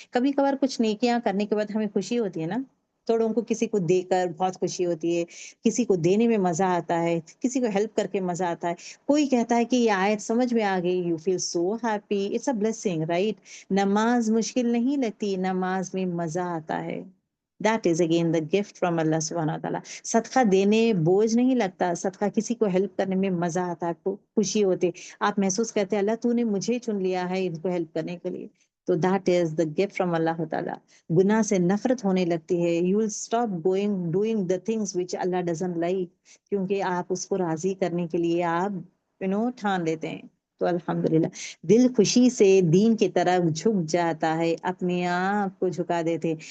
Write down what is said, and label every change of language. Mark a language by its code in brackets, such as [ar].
[ur] کبھی کبھار کچھ نیکیاں کرنے کے بعد ہمیں خوشی ہوتی ہے نا، تھوڑوں کو کسی کو دے کر بہت خوشی ہوتی ہے، کسی کو دینے میں مزہ آتا ہے، کسی کو ہیلپ کر کے مزہ آتا ہے، کوئی کہتا ہے کہ یہ آیت سمجھ میں آ گئی، [en] You feel so happy, it's a blessing, right. [ur] نماز مشکل نہیں لگتی، نماز میں مزہ آتا ہے. [en] That is again the gift from Allah سبحانہ وتعالیٰ. [ur] صدقہ دینے بوجھ نہیں لگتا، صدقہ کسی کو ہیلپ کرنے میں مزہ آتا ہے، خوشی ہوتی، آپ محسوس کرتے ہیں اللہ تو نے مجھے چن لیا ہے ان کو ہیلپ کرنے کے لیے. [en] تو that is the gift from Allah تعالیٰ. [ur] گناہ سے نفرت ہونے لگتی ہے. [en] you will stop going doing the things which Allah doesn't like, [ur] کیونکہ آپ اس کو راضی کرنے کے لیے آپ ٹھان لیتے ہیں. تو الحمدللہ دل خوشی سے دین کی طرف جھک جاتا ہے، اپنے آپ کو جھکا دیتے.